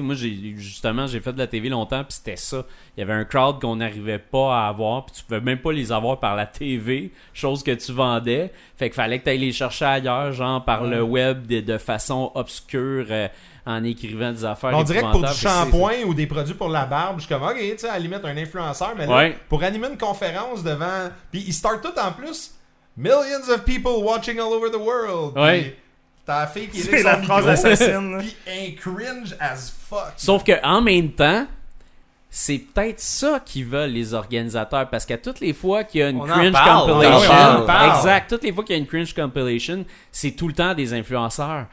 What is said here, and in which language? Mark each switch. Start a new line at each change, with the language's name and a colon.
French: Moi, j'ai fait de la TV longtemps, puis c'était ça. Il y avait un crowd qu'on n'arrivait pas à avoir, puis tu pouvais même pas les avoir par la TV, chose que tu vendais. Fait qu'il fallait que tu ailles les chercher ailleurs, genre par le web de façon obscure, en écrivant des affaires. On dirait que pour du shampoing ou des produits pour la barbe, je suis comme, OK, tu sais, à la limite, un influenceur, mais là, pour animer une conférence devant. Puis ils startent tout en plus.
English: Millions of people watching all over the world.
French: Ouais. Puis, ta fille qui est c'est la phrase assassine. Puis un
English: cringe as fuck.
French: Sauf que en même temps, c'est peut-être ça qu'ils veulent les organisateurs, parce qu'à toutes les fois qu'il y a une cringe compilation, toutes les fois qu'il y a une cringe compilation, c'est tout le temps des influenceurs.